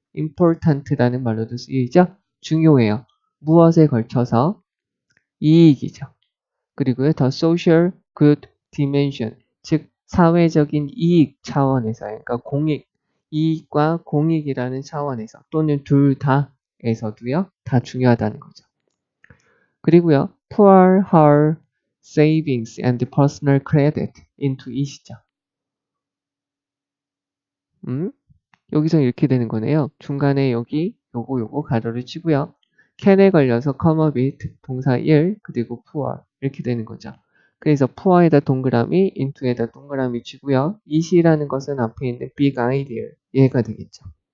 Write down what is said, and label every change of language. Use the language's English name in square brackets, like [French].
[Korean] important라는 말로도 쓰이죠. 중요해요. 무엇에 걸쳐서 이익이죠. 그리고요. [English] the social good dimension [Korean] 즉 사회적인 이익 차원에서 그러니까 공익 이익과 공익이라는 차원에서 또는 둘 다에서도요. 다 중요하다는 거죠. 그리고요. [English] pour her savings and personal credit into it이죠. [Korean] 여기서 이렇게 되는 거네요. 중간에 여기 요거 가로를 치고요. can에 걸려서 [English] come a bit, [Korean] 동사 1, 그리고 poor 이렇게 되는 거죠. 그래서 poor에다 동그라미, into에다 동그라미 치고요. it이라는 것은 앞에 있는 big idea, 얘가 되겠죠.